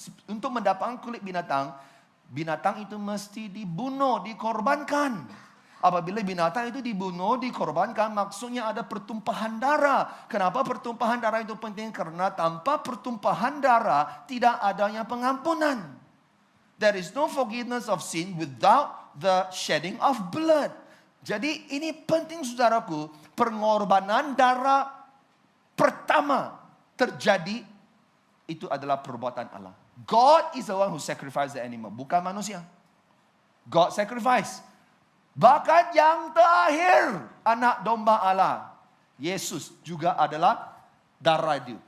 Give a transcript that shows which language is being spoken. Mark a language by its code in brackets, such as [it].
[ms] Untuk mendapatkan kulit binatang, binatang itu mesti dibunuh, dikorbankan. Apabila binatang itu dibunuh, dikorbankan, maksudnya ada pertumpahan darah. Kenapa pertumpahan darah itu penting? Karena tanpa pertumpahan darah, tidak adanya pengampunan. [en] There is no forgiveness of sin without the shedding of blood. [ms] Jadi ini penting saudaraku, pengorbanan darah pertama terjadi, itu adalah perbuatan Allah. [en] God is the one who sacrificed the animal, bukan manusia. God sacrifice. [ms] Bahkan yang terakhir, anak domba Allah, Yesus juga adalah darah itu.